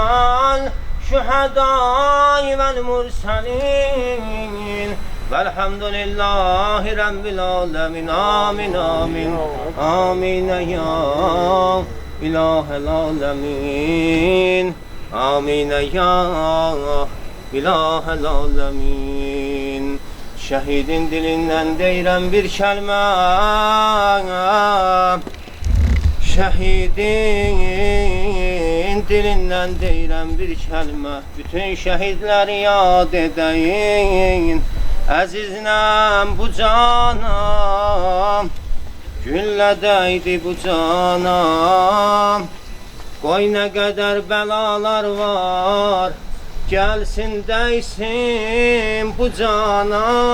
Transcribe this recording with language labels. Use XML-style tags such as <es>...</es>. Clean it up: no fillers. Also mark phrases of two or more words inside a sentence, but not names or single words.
<ar>والشهداء والمرسلين والحمد لله رب العالمين آمين آمين آمين يا إله العالمين آمين يا إله العالمين</ar> <az>Şehidin dilinden deyirəm bir kəlmə Şehidin dilinden deyirəm bir kəlmə Bütün şəhidləri yad edəyin Əzizləm bu canam Güllədəydi bu canam Qoy nə qədər bəlalar var Gəlsin dəysin bu cana</az>